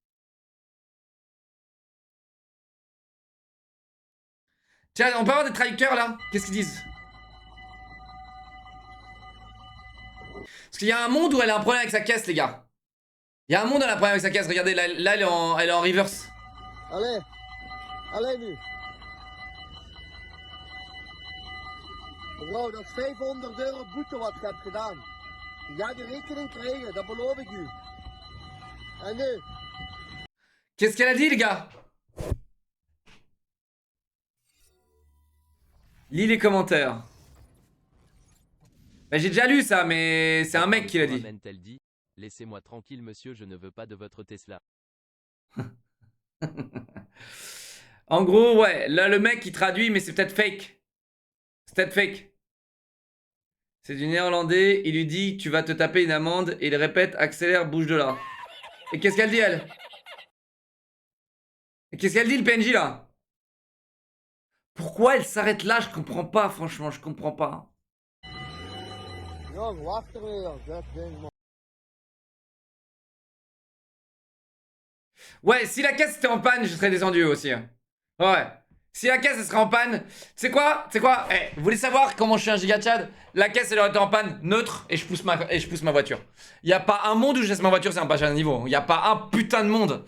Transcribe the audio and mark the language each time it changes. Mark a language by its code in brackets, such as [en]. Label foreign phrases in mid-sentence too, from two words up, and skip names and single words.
[fr] Tiens, on peut avoir des traducteurs là? Qu'est-ce qu'ils disent? Parce qu'il y a un monde où elle a un problème avec sa caisse les gars. Il y a un monde où elle a un problème avec sa caisse. Regardez, là elle est en reverse. Allez, allez nu. [nl] Wow, dat is 500 euro boete wat je hebt gedaan. Je gaat die rekening krijgen, dat beloof ik u. En nu? [fr] Qu'est-ce qu'elle a dit les gars? Lis les commentaires. Bah, j'ai déjà lu ça, mais c'est un mec qui l'a dit. Elle dit, laissez-moi tranquille monsieur, je ne veux pas de votre Tesla. En gros, ouais, là le mec il traduit, mais c'est peut-être fake. C'est peut-être fake. C'est du néerlandais, il lui dit tu vas te taper une amende et il répète accélère, bouge de là. Et qu'est-ce qu'elle dit elle? Et qu'est-ce qu'elle dit le PNJ là? Pourquoi elle s'arrête là? Je comprends pas, franchement, je comprends pas. [nl] Jong, wacht er weer, dat ding, man. [fr] Ouais, si la caisse était en panne, je serais descendu aussi. Hein. Ouais. Si la caisse elle serait en panne, tu sais quoi? Eh, vous voulez savoir comment je suis un giga Chad? La caisse elle aurait été en panne, neutre, et je pousse ma voiture. Y a pas un monde où je laisse ma voiture, c'est un pas à niveau. Y a pas un putain de monde.